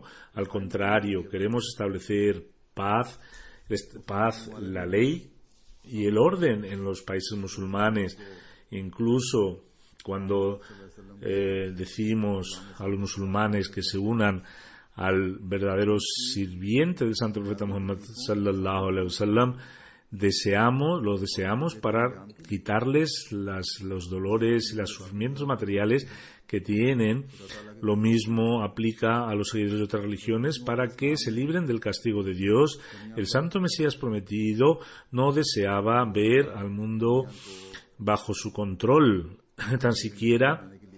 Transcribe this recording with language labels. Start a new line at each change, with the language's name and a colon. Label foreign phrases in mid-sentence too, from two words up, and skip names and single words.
Spanish: Al contrario, queremos establecer paz, la ley y el orden en los países musulmanes. Incluso cuando decimos a los musulmanes que se unan al verdadero sirviente del Santo Profeta Muhammad
Arabic: صلى الله عليه وسلم,
Spanish: lo deseamos para quitarles los dolores y los sufrimientos materiales que tienen. Lo mismo aplica a los seguidores de otras religiones para que se libren del castigo de Dios. El Santo Mesías prometido no deseaba ver al mundo bajo su control, tan siquiera